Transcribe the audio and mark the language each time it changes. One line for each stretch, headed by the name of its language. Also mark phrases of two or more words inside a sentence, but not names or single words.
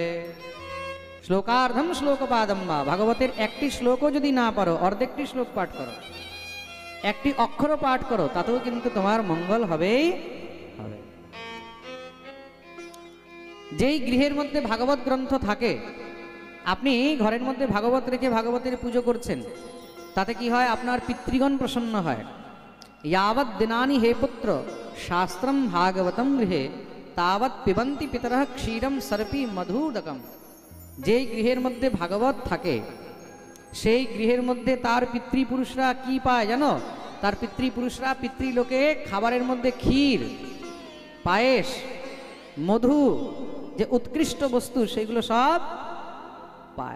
Sanskrit: শ্লোকার্ধম শ্লোকপাদম বা,
Bangla: ভাগবতের একটি শ্লোকও যদি না পারো, অর্ধেকটি শ্লোক পাঠ করো, একটি অক্ষর পাঠ করো, তাতেও কিন্তু তোমার মঙ্গল হবেই হবে। যেই গৃহের মধ্যে ভাগবত গ্রন্থ থাকে, আপনি ঘরের মধ্যে ভাগবত রেখে ভাগবতের পুজো করছেন, তাতে কি হয়? আপনার পিতৃগণ প্রসন্ন হয়।
Sanskrit: यावत् दिनानि हे पुत्र शास्त्रं भागवतं गृहे तावत् पिबन्ति पितरः क्षीरं सर्पी मधुदकम।
Bangla: যেই গৃহের মধ্যে ভাগবত থাকে, সেই গৃহের মধ্যে তার পিতৃপুরুষরা কি পায় জানো? তার পিতৃপুরুষরা পিতৃলোকে খাবারের মধ্যে ক্ষীর, পায়েস, মধু, যে উৎকৃষ্ট বস্তু, সেগুলো সব পায়।